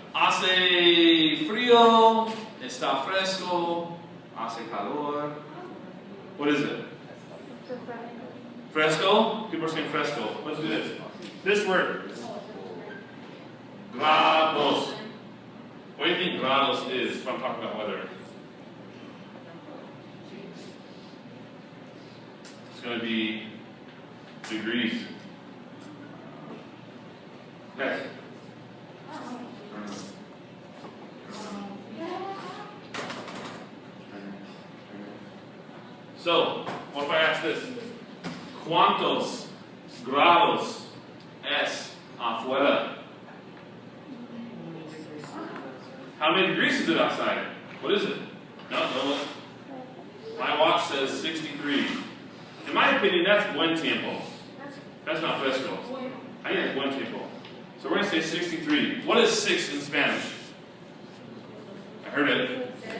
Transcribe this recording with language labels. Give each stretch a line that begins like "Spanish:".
Spanish: Hace frío, está fresco, hace calor.
English: What is it? Fresco? People are saying fresco. Let's do this. This word. Grados. What do you think grados is if I'm talking about weather? It's going to be degrees. Next. So, what if I ask this?
Spanish: ¿Cuántos grados es afuera?
English: How many degrees is it outside? What is it? No. My watch says 63. In my opinion, that's
Spanish: buen tiempo.
English: That's not fresco. I think that's buen tiempo. So we're going to say 63. What is 6 in Spanish? I heard it.